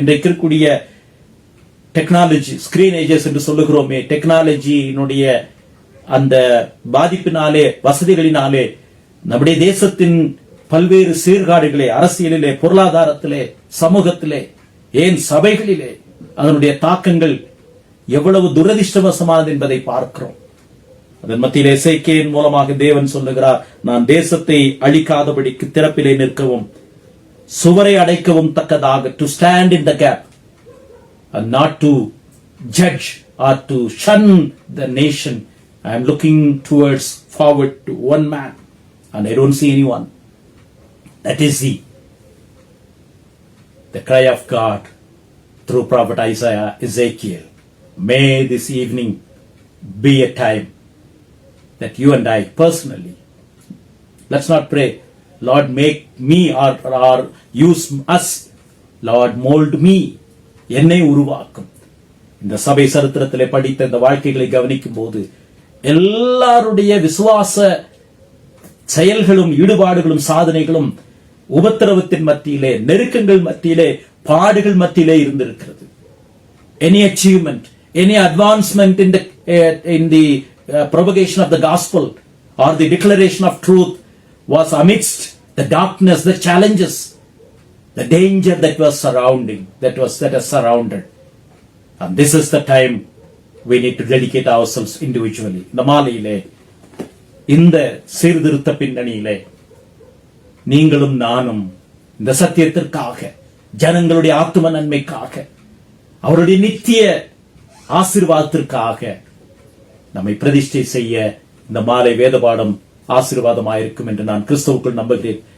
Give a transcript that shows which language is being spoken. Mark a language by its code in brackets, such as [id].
[ta] இன்றைக்கு இருக்கக்கூடிய technology, screen ages என்று சொல்லுகிறோமே, டெக்னாலஜியினுடைய அந்த பாதிப்பினாலே, வசதிகளினாலே நம்முடைய தேசத்தின் பல்வேறு சீர்காடுகளே, அரசியலிலே, பொருளாதாரத்திலே, சமூகத்திலே, ஏன் சபைகளிலே அதனுடைய தாக்கங்கள் எவ்வளவு துரதிர்ஷ்டவசமானது என்பதை பார்க்கிறோம். அதன் மத்தியிலே எசேக்கியேலின் மூலமாக தேவன் சொல்லுகிறார், நான் தேசத்தை அழிக்காதபடிக்கு திறப்பிலே நிற்கவும் சுவரை அடைக்கவும் தக்கதாக, [en] To stand in the gap and not to judge or to shun the nation. I am looking towards forward to one man and I don't see anyone. That is the cry of God through prophet Ezekiel. May this evening be a time that you and I personally, let's not pray, Lord make me or use us, Lord mold me, [ta] என்னை உருவாக்கும். இந்த சபை சரித்திரத்திலே படித்த இந்த வாழ்க்கைகளை கவனிக்கும் போது எல்லாருடைய விசுவாச செயல்களும் ஈடுபாடுகளும் சாதனைகளும் உபத்திரவத்தின் மத்தியிலே, நெருக்கங்கள் மத்தியிலே, பாடுகள் மத்தியிலே இருந்திருக்கிறது. [en] Any achievement, any advancement in the propagation of the gospel or the declaration of truth was amidst the darkness, the challenges, the danger that was surrounding, that has surrounded. And this is the time we need to dedicate ourselves individually. [ta] இந்த மாலையிலே, இந்த சீர்திருத்த பின்னணியிலே நீங்களும் நானும் இந்த சத்தியத்திற்காக, ஜனங்களுடைய ஆத்தும நன்மைக்காக, அவருடைய நித்திய ஆசீர்வாதத்திற்காக நம்மை பிரதிஷ்டை செய்ய இந்த மாலை வேத பாடம் ஆசீர்வாதமாயிருக்கும் என்று நான் கிறிஸ்துவுக்குள் நம்புகிறேன்.